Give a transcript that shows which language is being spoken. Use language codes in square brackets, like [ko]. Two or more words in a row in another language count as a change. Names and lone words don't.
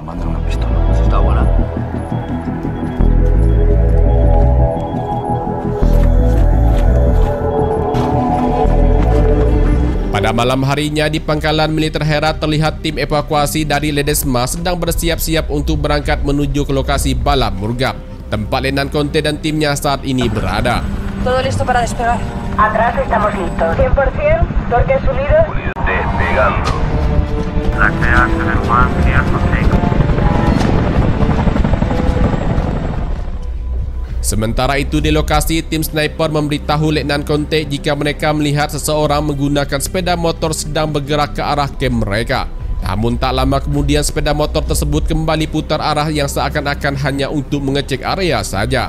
[id] Pada malam harinya di pangkalan militer Herat terlihat tim evakuasi dari Ledesma sedang bersiap-siap untuk berangkat menuju ke lokasi Bala Murghab, tempat Letnan Conte dan timnya saat ini berada. [es] Todo listo para despegar. Atrás estamos listos. 100%, torques unidos. Despegando. Lácteas en el mar, [en] clear for takeoff. [id] Sementara itu di lokasi, tim sniper memberitahu Letnan Conte jika mereka melihat seseorang menggunakan sepeda motor sedang bergerak ke arah kamp mereka. Namun tak lama kemudian sepeda motor tersebut kembali putar arah yang seakan-akan hanya untuk mengecek area saja.